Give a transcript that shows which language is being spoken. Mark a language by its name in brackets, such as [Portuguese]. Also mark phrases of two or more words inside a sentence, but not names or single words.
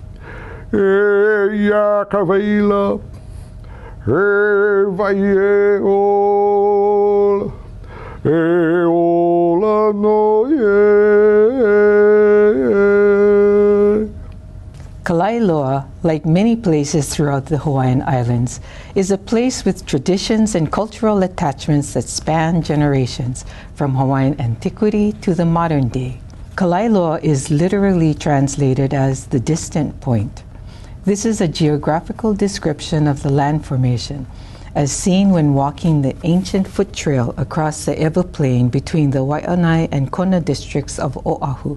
[Hawaiian] E ia ka veila. E vai e ola. E ola no [English] Kalaeloa, like many places throughout the Hawaiian Islands, is a place with traditions and cultural attachments that span generations, from Hawaiian antiquity to the modern day. Kalaeloa is literally translated as the distant point. This is a geographical description of the land formation, as seen when walking the ancient foot trail across the Ewa Plain between the Waianae and Kona districts of Oahu.